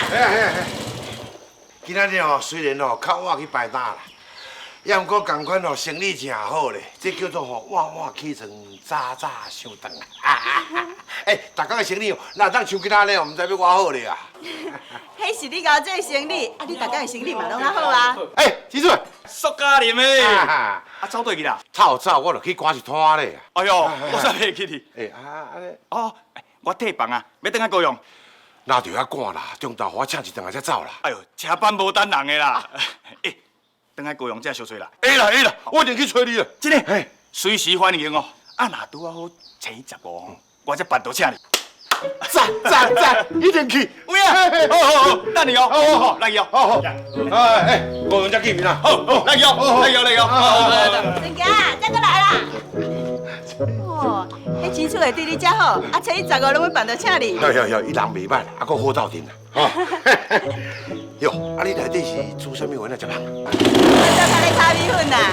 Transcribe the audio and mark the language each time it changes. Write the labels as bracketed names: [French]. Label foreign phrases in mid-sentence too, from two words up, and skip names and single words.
[Min Nan Chinese] 嘿，今仔日哦，虽然哦较晚去摆摊啦，也毋过同款哦生意真好咧，这叫做吼晚起床，早上顿啊！哎，大家的生意哦，哪当像今仔日哦，毋知要偌好咧啊！迄是你搞这生意，啊，你大家的生意嘛拢较好啊。哎，记住，苏家林诶，啊，走对去啦。早我就去赶一摊咧。哎呦，我煞袂记哩。哎安尼，哦，我退房啊，要等下高雄。那就遐赶啦，中昼我请一顿才走啦。哎呦，车班无等人的啦。哎，等下高雄才小吹啦。会啦，我一定去找你啦。真的，哎，随时欢迎哦。啊，若拄啊好初15吼，我才办桌请你。赞，一定去。有影，好，等你哦。好，来去哦。好，哎，高雄才见面啦。好，来去哦。真假，再过来啦。哦，迄钱厝会对你遮好，啊，初一15拢要办到请你。有，伊人袂歹，啊，搁好斗阵啦。吼，哟，啊，你内底是煮啥物饭啊？食人？我做家己炒米粉啦。